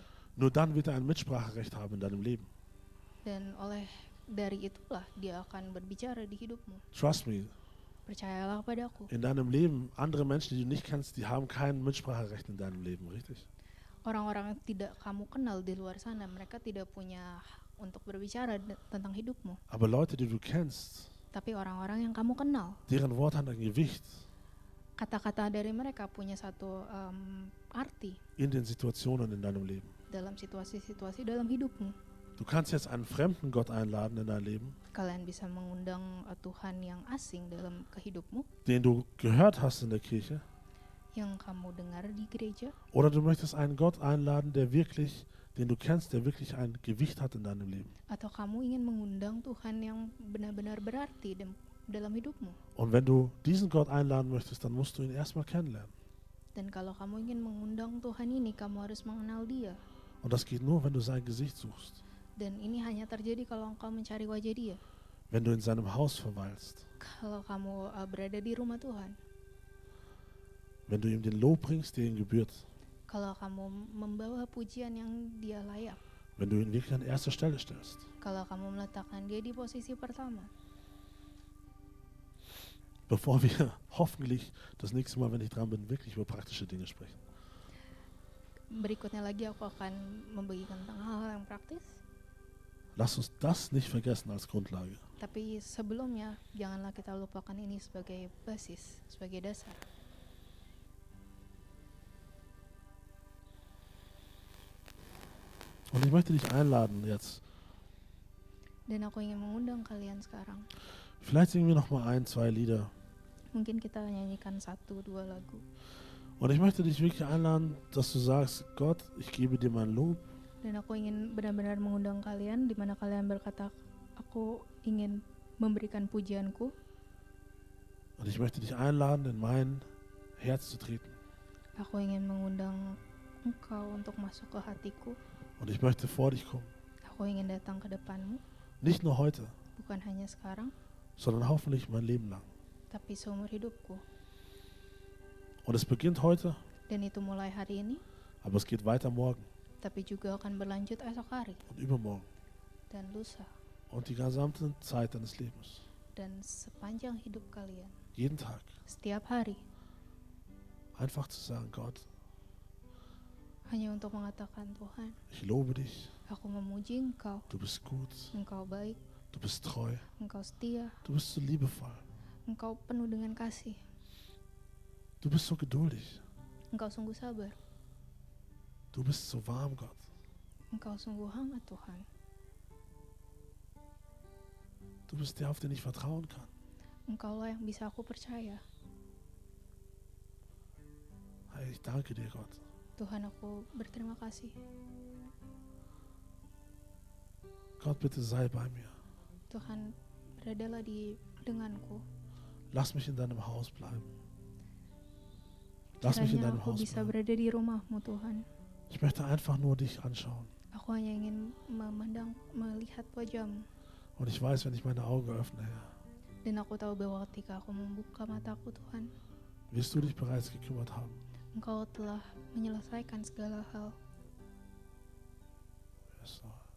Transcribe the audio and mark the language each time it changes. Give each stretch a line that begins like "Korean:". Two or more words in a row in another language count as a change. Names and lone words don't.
German: Nur dann wird er ein Mitspracherecht haben in deinem Leben.
Indonesian: Dan dari itulah Dia akan berbicara di hidupmu.
English: Trust me,
Indonesian: Percayalah kepadaku.
German: in deinem Leben, andere Menschen, die du nicht kennst, die haben kein Mitspracherecht in deinem Leben, richtig?
Indonesian: Orang-orang yang tidak kamu kenal di luar sana, mereka tidak punya hak untuk berbicara tentang hidupmu.
German: Aber Leute, die du kennst,
Indonesian: Tapi orang-orang yang kamu kenal,
German: deren Wort hat ein Gewicht
Indonesian: kata-kata dari mereka punya satu arti
German: in den Situationen in deinem Leben.
Indonesian: dalam situasi-situasi dalam hidupmu.
German: Du kannst jetzt einen fremden Gott einladen in dein Leben,
Indonesian: Kalian bisa mengundang Tuhan yang asing dalam kehidupmu,
German: den du gehört hast in der Kirche.
Indonesian: yang kamu dengar di gereja.
German: Oder du möchtest einen Gott einladen, den du kennst, der wirklich ein Gewicht hat in deinem Leben.
Indonesian: Atau kamu ingin mengundang Tuhan yang benar-benar berarti dalam hidupmu.
German: Und wenn du diesen Gott einladen möchtest, dann musst du ihn erstmal kennenlernen.
Indonesian: Dan kalau kamu ingin mengundang Tuhan ini, kamu harus mengenal Dia.
German: Und das geht nur, wenn du sein Gesicht suchst.
Indonesian: Dan ini hanya terjadi kalau engkau mencari wajah Dia.
German: Wenn du in seinem Haus verweilst.
Indonesian: Kalau kamu berada di rumah Tuhan.
German: Wenn du ihm den Lob bringst, der ihm gebührt.
Indonesian: Kalau kamu membawa pujian yang Dia layak.
German: Wenn du ihn wirklich an erster Stelle stellst.
Indonesian: Kalau kamu meletakkan Dia di posisi pertama.
German: Bevor wir hoffentlich das nächste Mal, wenn ich dran bin, wirklich über praktische Dinge sprechen.
Indonesian: Berikutnya lagi aku akan membagikan tentang hal-hal yang praktis.
German: Lass uns das nicht vergessen als Grundlage.
Indonesian: Tapi sebelumnya, janganlah kita lupakan ini sebagai basis, sebagai dasar.
German: Und ich möchte dich einladen jetzt.
Indonesian: Dan aku ingin mengundang kalian sekarang.
German: Vielleicht singen wir noch mal 1, 2 Lieder.
Indonesian: Mungkin kita nyanyikan 1-2 lagu.
German: Und ich möchte dich wirklich einladen, dass du sagst, Gott, ich gebe dir mein Lob.
Indonesian: Dan aku ingin benar-benar mengundang kalian, di mana kalian berkata, aku ingin memberikan pujianku.
German: Und ich möchte dich einladen, in mein Herz zu treten.
Indonesian: Aku ingin mengundang engkau untuk masuk ke hatiku.
German: Und ich möchte vor dich kommen.
Indonesian: Aku ingin datang ke depanmu,
German: Nicht nur heute,
Indonesian: bukan hanya sekarang,
German: sondern hoffentlich mein Leben lang.
Indonesian: tapi seumur hidupku.
German: Und es beginnt heute,
Indonesian: Dan itu mulai hari ini,
German: aber es geht weiter morgen
Indonesian: tapi juga akan berlanjut esok hari,
German: und übermorgen
Indonesian: dan lusa,
German: und die gesamte Zeit deines Lebens.
Indonesian: dan sepanjang hidup kalian.
German: Jeden Tag.
Indonesian: Setiap hari,
German: Einfach zu sagen, Gott,
Indonesian: hanya untuk mengatakan, Tuhan,
German: ich lobe dich,
Indonesian: aku memuji Engkau,
German: du bist gut,
Indonesian: Engkau baik,
German: du bist treu,
Indonesian: Engkau setia,
German: du bist so liebevoll,
Indonesian: Engkau penuh dengan kasih,
German: du bist so geduldig,
Indonesian: Engkau sungguh sabar,
German: du bist so warm, Gott.
Indonesian: Engkau sungguh hangat, Tuhan.
German: Du bist der, auf den ich vertrauen kann.
Indonesian: Engkaulah yang bisa aku percaya.
German: Hey, ich danke dir, Gott.
Indonesian: Tuhan, aku berterima kasih.
German: Gott, bitte sei bei mir.
Indonesian: Tuhan, beradalah denganku.
German: Lass mich in deinem Haus bleiben. Lass mich in
Indonesian: Kiranya
German: deinem
Indonesian: aku
German: Haus
Indonesian: bisa
German: bleiben.
Indonesian: berada di rumahmu, Tuhan.
German: Ich möchte einfach nur dich anschauen.
Indonesian: Aku hanya ingin melihat wajahmu.
German: Und ich weiß, wenn ich meine Augen öffne, Herr,
Indonesian: Dan aku tahu bahwa ketika aku membuka mataku Tuhan,
German: wirst du dich bereits gekümmert haben.
Indonesian: Engkau telah menyelesaikan segala hal.
English: Yes, Lord.